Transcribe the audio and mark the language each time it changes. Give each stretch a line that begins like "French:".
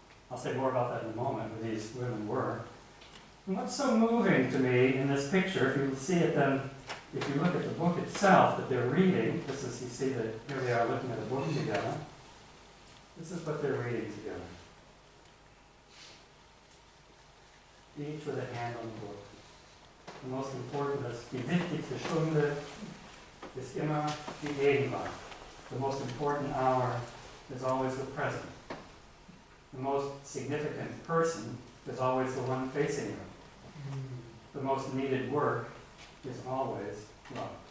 English: I'll say more about that in a moment, who these women were. And what's so moving to me in this picture, if you see it then, if you look at the book itself that they're reading, this is, you see that here they are looking at a book together. This is what they're reading together. Each with a hand on the book. The most important is,
German: die wichtigste Stunde ist immer die Gegenwart.
English: The most important hour is always the present. The most significant person is always the one facing you. The most needed work is always love.